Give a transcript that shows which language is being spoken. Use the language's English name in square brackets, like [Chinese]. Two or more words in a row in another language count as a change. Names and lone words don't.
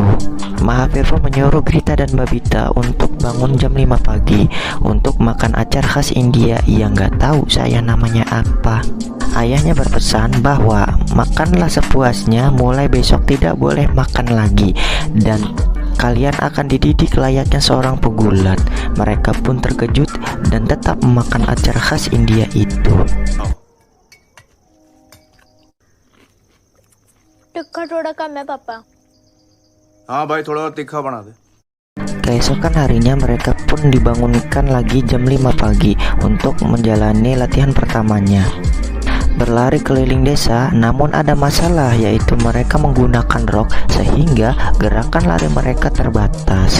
[Indonesian] Mahavir pun menyuruh Grita dan Babita untuk bangun jam 5 pagi untuk makan acar khas India yang gak tahu saya namanya apa. Ayahnya berpesan bahwa makanlah sepuasnya, mulai besok tidak boleh makan lagi. Dan kalian akan dididik layaknya seorang pegulat. Mereka pun terkejut dan tetap memakan acar khas India itu. [Hindi] टिक्का थोड़ा कम है पापा। हाँ भाई थोड़ा और तीखा बना दे। [Indonesian] Keesokan harinya mereka pun dibangunkan lagi jam 5 pagi untuk menjalani latihan pertamanya. Berlari keliling desa, namun ada masalah, yaitu mereka menggunakan rok sehingga gerakan lari mereka terbatas.